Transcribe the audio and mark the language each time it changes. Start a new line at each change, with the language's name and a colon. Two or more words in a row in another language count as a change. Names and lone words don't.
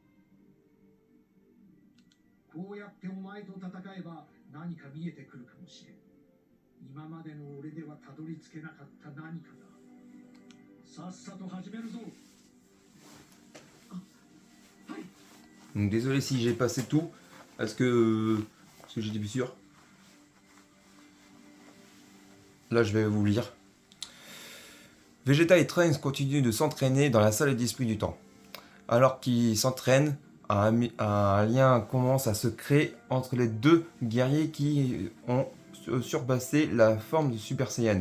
Japanese: こうやってお前と戦えば何か見えてくるかもしれん。今までの俺ではたどり着けなかった何かだ。さっさと始めるぞ。はい。
French: Donc désolé si j'ai passé tout, parce que j'étais plus sûr. Là je vais vous lire. Vegeta et Trunks continuent de s'entraîner dans la salle d'esprit du temps. Alors qu'ils s'entraînent, un lien commence à se créer entre les deux guerriers qui ont surpassé la forme de Super Saiyan.